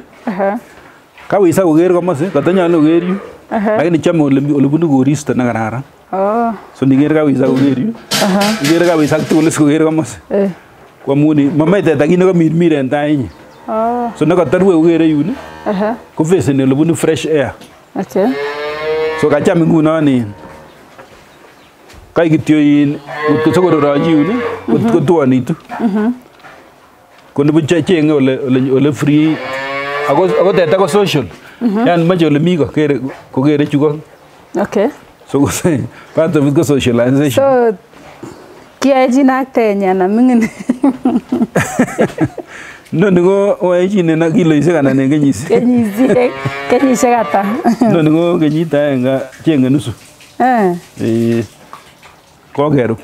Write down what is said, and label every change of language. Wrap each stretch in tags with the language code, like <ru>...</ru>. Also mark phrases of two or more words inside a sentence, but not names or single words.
<kln>Kawisa koker komosi, katanyolu koker yu. Lakini chome ole bunu koristo nekararan. So niker kawisa koker yu. Ikere kawisa tugul koker komosi. Ko amun momoe teta kit nekomirmir en tainyin. So nekotorue kokere yun ko faceni ole bunu</kln> <en>fresh air.</en> <kln>So kacham ngunon kai kityo kotko sokororochi yun kotuonitu. Ko nibu chenge ole free ako teta ko social. Yani moche ole mi kokere chu. So</kln> <en>part of it</en> <kln>ko socialization. So kiyaechin ak tenyan amingin. Noni ko oechin en kiloisiek anan en kenyisiek. Kenyisiek ata? Noni ko kenyit aenge chenge nusu. Kokerub.</kln>